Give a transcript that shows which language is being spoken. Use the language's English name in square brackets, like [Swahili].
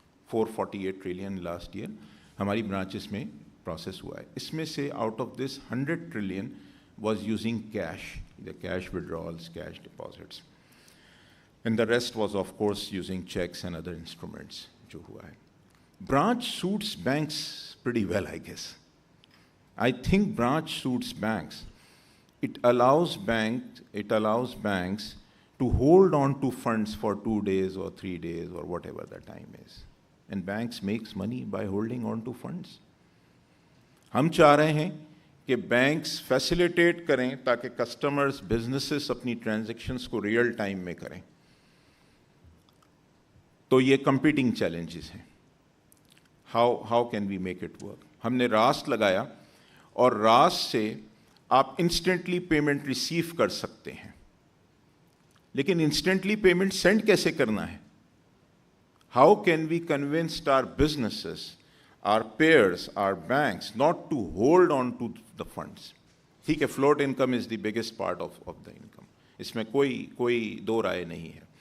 [Urdu] 448 trillion last year ہماری branches میں process ہوا ہے. اس میں سے [English] out of this 100 trillion was using cash, cash withdrawals, cash deposits, and the rest was of course using checks and other instruments [Urdu] جو ہوا ہے. [English] Branch suits banks pretty well, I guess. I think branch suits banks. It allows banks to hold on to funds for 2 days or 3 days or whatever the time is. And banks makes money by holding on to funds. [Urdu] ہم چاہ رہے ہیں کہ banks facilitate کریں تاکہ customers, businesses اپنی transactions کو real time میں کریں. تو یہ کمپیٹنگ چیلنجز ہیں. [English] How can we make it work? [Urdu] ہم نے راست لگایا, اور راست سے آپ انسٹنٹلی پیمنٹ ریسیو کر سکتے ہیں, لیکن انسٹنٹلی پیمنٹ سینڈ کیسے کرنا ہے؟ [English] How can we convince our businesses, our peers, our banks not to hold on to the funds? [Urdu] ٹھیک ہے, [English] float income is the biggest part of the income, [Urdu] اس میں کوئی دو رائے نہیں ہے.